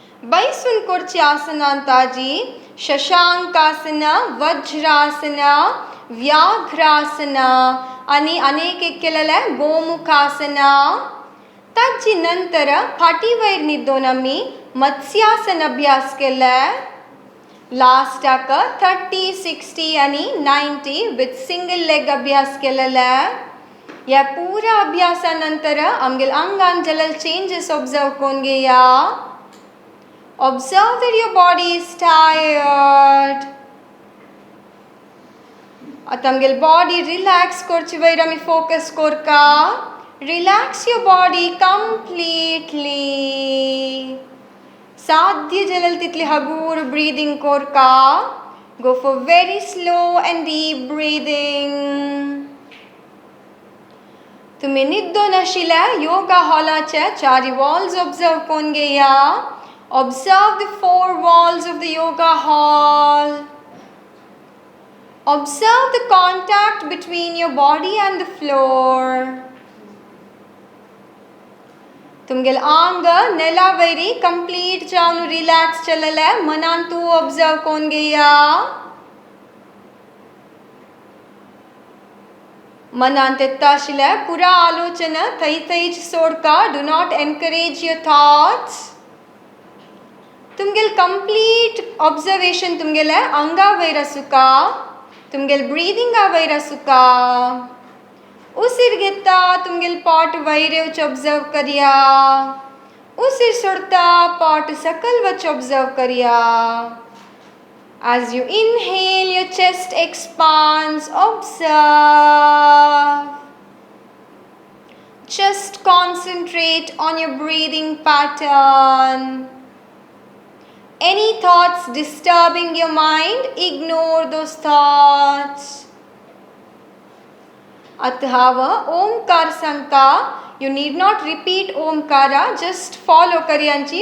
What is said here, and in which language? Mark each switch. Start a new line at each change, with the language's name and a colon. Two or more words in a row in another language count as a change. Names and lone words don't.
Konkani: बैसून करची आसनांताजी शशांकासन, वज्रासन, व्याघ्रासन आणि अनेक एक केलेलं गोमुखासन. ताजी नंतर फाटी वयर न्हिदोन आमी मत्स्यासन अभ्यास केला. लास्टाक 30, 60 आणि 90
English: with single leg
Konkani: अभ्यास केलेला. या पूरा अभ्यासानंतर आमगेल अंगान जलल
English: changes observe
Konkani: कोन घेया.
English: Observe that your body is tired.
Konkani: आता आमगेल
English: body relax
Konkani: करची वयर आमी फोकस करका.
English: relax your body completely.
Konkani: साध्य जलल तितली हगूर ब्रीदिंग करका.
English: go for very slow and deep breathing.
Konkani: तुम्ही न्हिदोन आशिल्ल्या योगा हॉलाचे चारी
English: walls observe
Konkani: कोन घेया.
English: Observe the 4 walls of the yoga hall. Observe the contact between your body and the floor.
Konkani: तुमगेल आंग नेला
English: very complete
Konkani: जावन रिलॅक्स चलले. मनान तू ऑब्जर्व कोन घेया. मनान तेत्ता आशिल्ले पुरा आलोचना थंय थंयच सोडका.
English: do not encourage your thoughts.
Konkani: तुमगेल
English: complete observation
Konkani: तुमगेले अंगा वयर आसुका. तुमगेल ब्रीदिंगा वयर आसुका. उसीर घेता तुमगेल पॉट वयर येवच ऑब्जर्व करिया. उसीर सोडता पॉट सकल वच ऑब्जर्व करिया.
English: As you inhale, your chest expands. Observe. Just concentrate on your breathing pattern. Any thoughts disturbing your mind, ignore those thoughts.
Konkani: अतः ओमकार सांगता.
English: You need not repeat ओमकारा, just follow करयांची.